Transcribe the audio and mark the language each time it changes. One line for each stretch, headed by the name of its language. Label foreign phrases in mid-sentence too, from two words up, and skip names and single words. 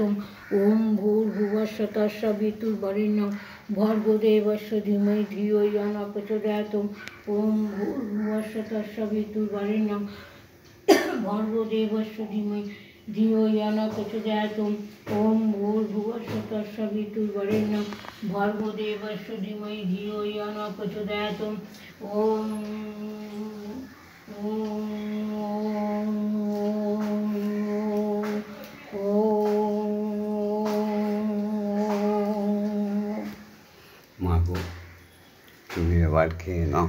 Sanskrit: ওম ভূর্ভুবস্সুঃ তৎসবিতুর্বরেণ্যং ভর্গদেবস্য ধীমহি ধিয়ো ইয়ো ন প্রচোদয়াৎ। ওম ভূর্ভুবস্সুঃ তৎসবিতুর্বরেণ্যং ভর্গদেবস্য ধীমহি ধিয়ো ইয়ো ন প্রচোদয়াৎ। ওম ভূর্ভুবস্সুঃ তৎসবিতুর্বরেণ্যং ভর্গদেবস্য ধীমহি ধিয়ো ইয়ো ন প্রচোদয়াৎ। ওম
Bangla: মাগো, তুমি এবার খেয়ে নাও।